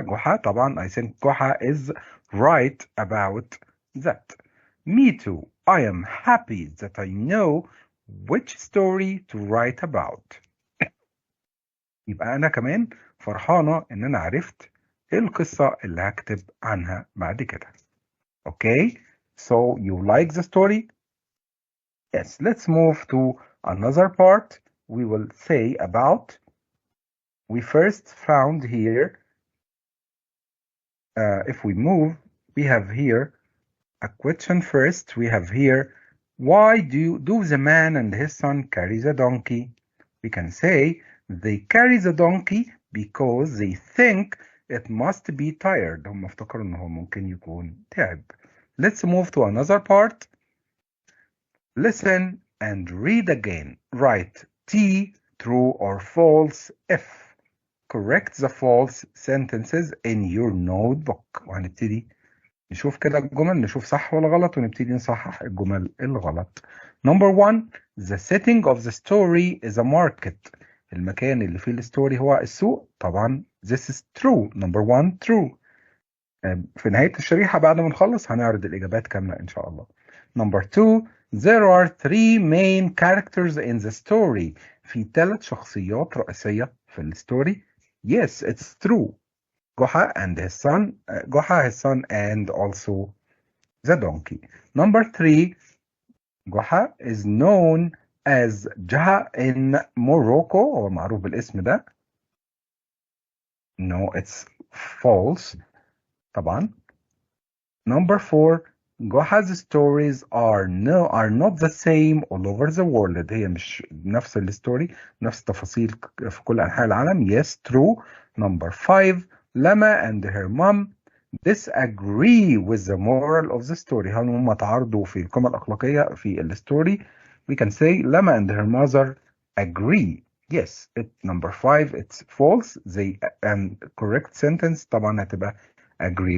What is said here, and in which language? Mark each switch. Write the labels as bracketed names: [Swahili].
[Arabic] جحا طبعا [English] I think Joha is right about that. Me too. I am happy that I know which story to write about. [Arabic] يبقى أنا كمان فرحانة إن أنا عرفت إيه القصة اللي هكتب عنها بعد كده. [English] Okay, so you like the story? Yes, let's move to another part. We will say about, we first found here, if we move, we have here a question first. We have here, why do the man and his son carry the donkey? We can say they carry the donkey because they think it must be tired. [Arabic] هم افتكروا ان هو ممكن يكون تعب. [English] Let's move to another part. Listen and read again. Write T, true or false, if. Correct the false sentences in your notebook. [Arabic] وهنبتدي نشوف كده الجمل، نشوف صح ولا غلط، ونبتدي نصحح الجمل الغلط. [English] Number 1. The setting of the story is a market. [Arabic] المكان اللي فيه الستوري هو السوق. [English] طبعا this is true. Number 1 true. [Arabic] في نهاية الشريحة بعد ما نخلص هنعرض الإجابات كاملة إن شاء الله. [English] Number 2. There are 3 main characters in the story. [Arabic] في 3 شخصيات رئيسية في الستوري. [English] Yes, it's true. Goha and his son, Goha, his son, and also the donkey. Number 3, Goha is known as Jaha in Morocco, or [Arabic] معروف بالاسم ده. [English] No, it's false. طبعا. Number 4, Goha's stories are not the same all over the world. [Arabic] هي مش نفس الستوري، نفس التفاصيل في كل أنحاء العالم. [English] Yes, true. Number 5, Lama and her mom disagree with the moral of the story. [Arabic] هل هم تعارضوا في القيمة الأخلاقية في الستوري؟ [English] We can say Lama and her mother agree. Yes, number 5, it's false. They correct sentence طبعا هتبقى agree.